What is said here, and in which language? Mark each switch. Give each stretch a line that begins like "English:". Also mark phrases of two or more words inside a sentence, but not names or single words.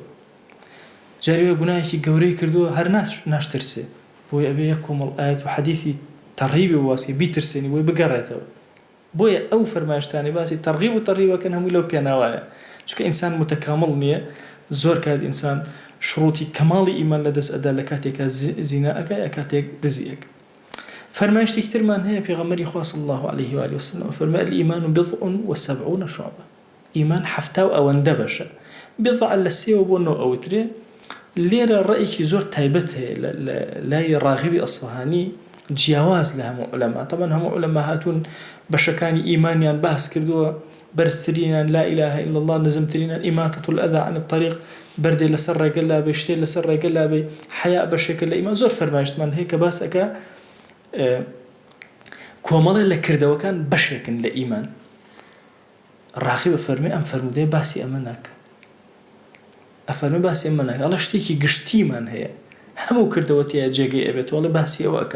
Central Kurdish: جاری وای گوناهێکی گەورەی کردووە هەر ناشترسێ، بۆی ئەبێ یەک کۆمەڵ ئایەت و حەدیثی تەرغیبی واسکە بیترسێنی بۆی بگەڕێتەوە. بۆیە ئەو فەرمایشتانی باسی تەرغیب و تەرغیبەکەن هەمووی لەو پێناوایە، چونکە ئینسان متەکامڵ نییە. زۆر کات ئینسان شروطی کەماڵی ئیمان لەدەست ئەدا لە کاتێکە زینا ئەکا یا کاتێک دزی ئەکا. فەرمایشتێکی ترمان هەیە پێغەمبەری خوا
Arabic: صلی الله عليه وآله وسلم
Central Kurdish: فەرمای
Arabic: الإيمان بضع وسبعون شعبة.
Central Kurdish: ئیمان حەفتا و ئەوەندە بەشە. بضع لە سێوە بۆ نۆ ئەوترێ. لێرە ڕەیەکی زۆر تایبەت هەیە لای ڕاغبی ئەسفەهانی، جیاواز لە هەموو عولەما. طبعا هەموو عولەما هاتوون بەشەکانی ئیمانیان باس کردووە، بەرزترینان
Arabic: لا إله إلا الله،
Central Kurdish: نزمترینان
Arabic: إماتة الأذى عن الطريق،
Central Kurdish: بەردێ لەسەر ڕێگە لابێ، شتێ لەسەر ڕێگە لابێ، حەیا بەشێکە لە ئیمان. زۆر فەرمایشتمان هەیە کە باس ئەکا کۆمەڵێ لە کردەوەکان بەشێکن لە ئیمان. ڕاغب فەرمێ ئەم فەرمودەیە باسی ئەمە ناکە، ئەفەرمێ باسی ئەمە ناکە، ئەڵێ شتێکی گشتیمان هەیە هەموو کردەوەتیە جێگەی ئەبێت، وەڵێ باسی ئەوە ئەکا.